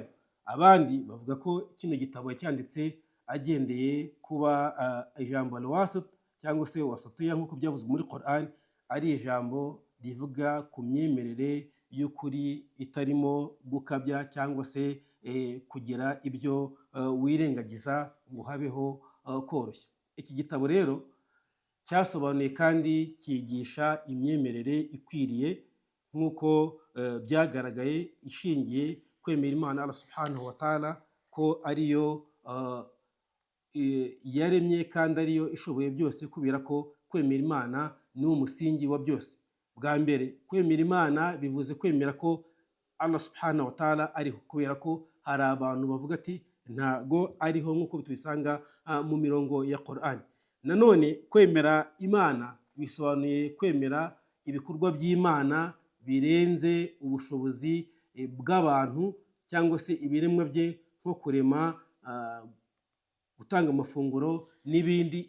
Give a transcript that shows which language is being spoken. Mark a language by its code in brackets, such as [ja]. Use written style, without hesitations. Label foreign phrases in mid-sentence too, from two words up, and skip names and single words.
[rw] Abandi bavuga ko kino gitabo yacyanditse agendeye kuba ijambo Al-Wasit cyangwa se Wasatiyya nk'uko byavuzwe muri Quran ari ijambo rivuga ku myemerere y'ukuri itarimo gukabya cyangwa se kugira ibyo wirengagiza ngo habeho koroshya. Iki gitabo rero cyasobanuye kandi cyigisha imyemerere ikwiriye nk'uko byagaragaye, ishingiye kwemera Imana [ar] الله سبحانه وتعالى [rw] ko ariyo yaremye kandi ariyo ishoboye byose, kubera ko kwemera Imana ni umusingi wa byose. Bwa mbere kwemera Imana bivuze kwemera ko [ar] الله سبحانه وتعالى [rw] ariho, kubera ko hari abantu bavuga ati ntago ariho, nk'uko tubisanga mu mirongo ya Quran. Nanone kwemera Imana bisobanuye kwemera ibikorwa by'Imana birenze ubushobozi bw'abantu cyangwa se ibiremwa bye, nko kurema, gutanga amafunguro n'ibindi.